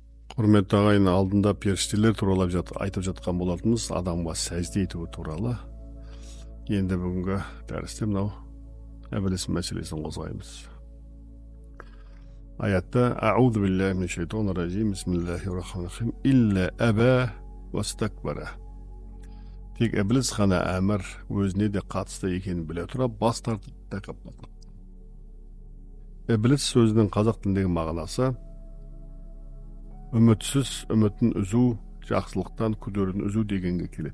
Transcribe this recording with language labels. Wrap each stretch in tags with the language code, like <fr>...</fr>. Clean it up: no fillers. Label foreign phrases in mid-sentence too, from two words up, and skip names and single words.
<kk>Құрметті ағайын, алдында періштелер туралы айтып жатқан болатынбыз, адамға сәжде ету туралы. Енді бүгінгі дәрісте мынау әбіліс мәселесін қозғаймыз.</kk> <ar>Аятта أعوذ بالله من الشيطان الرجيم، بسم الله الرحمن الرحيم، إلا أبى واستكبر.</ar> <kk>Тек әбіліс қана әмір өзіне де қатысты екенін біле тұра бас тартып тәкаппарлық. Әбіліс сөзінің қазақ тіліндегі мағынасы үмітсіз, үмітін үзу, жақсылықтан күдерін үзу дегенге келеді.</kk>